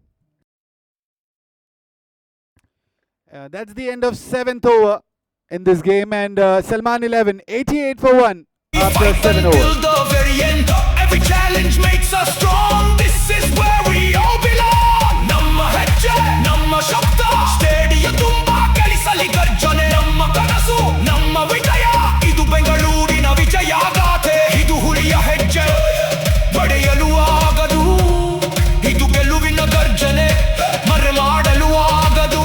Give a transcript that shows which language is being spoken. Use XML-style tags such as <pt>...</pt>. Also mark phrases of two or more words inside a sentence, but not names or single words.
<en>That's the end of 7th over in this game, and Salman 11, 88 for 1 after 7 overs. Till the very end, every challenge makes us strong. This is where we all belong.</en> <kn>ನಮ್ಮ ಹೆಜ್ಜೆ, ನಮ್ಮ ಶಬ್ದ, ಸ್ಟೇಡಿಯಂ ತುಂಬ ಕೇಳಿಸಲಿ ಗರ್ಜನೆ. ನಮ್ಮ ಕನಸು, ನಮ್ಮ ವಿಜಯ, ಇದು ಬೆಂಗಳೂರಿನ ವಿಜಯ ಗಾಥೆ. ಇದು ಹುಲಿಯ ಹೆಜ್ಜೆ, ಬಡೆಯಲು ಆಗದು. Idu ಗೆಲುವಿನ ಗರ್ಜನೆ, ಮರೆ ಮಾಡಲು ಆಗದು.</kn>